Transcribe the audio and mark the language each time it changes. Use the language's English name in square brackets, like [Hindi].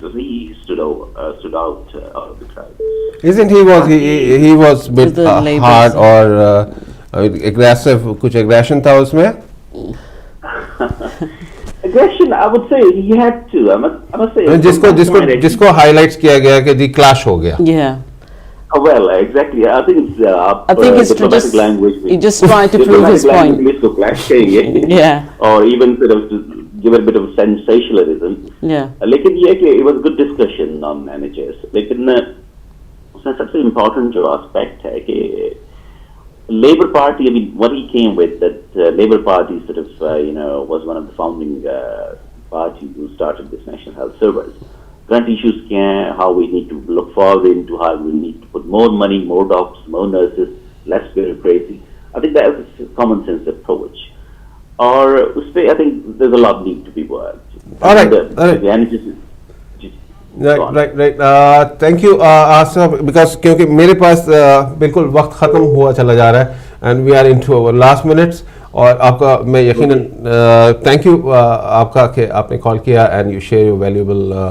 [English] So he stood out of the crowd. Isn't he was bit hard or aggressive? [Urdu] Kuch aggression tha usme? [English] Aggression, I would say he had to. I must say. [Urdu] जिसको highlights किया गया कि the clash हो गया. [English] Yeah. Well, exactly. I think it's diplomatic language. He just tried to prove his point. Diplomatic clash kenge. Yeah. Or even sort of to give a bit of sensationalism. Yeah. [Urdu] لیکن یہ کہ [English] it was a good discussion on NHS. [Urdu] لیکن اس میں سب سے [English] important جو aspect [Urdu] ہے کہ [English] Labour Party, I mean, what he came with, that Labour Party sort of, you know, was one of the founding parties who started this National Health Service. Current issues [Urdu] kya hai, [English] how we need to look forward into, how we need to put more money, more doctors, more nurses, less bureaucracy. I think that is a common sense approach. Or I think there's a lot need to be worked. All right. The NHS Right. Thank you, Asif, because [Urdu] کیونکہ میرے پاس بالکل وقت ختم ہوا چلا جا رہا ہے [English] and we are into our last minutes. [Urdu] اور آپ کا میں یقیناً تھینک یو آپ کا کہ آپ نے کال کیا [English] and you share your valuable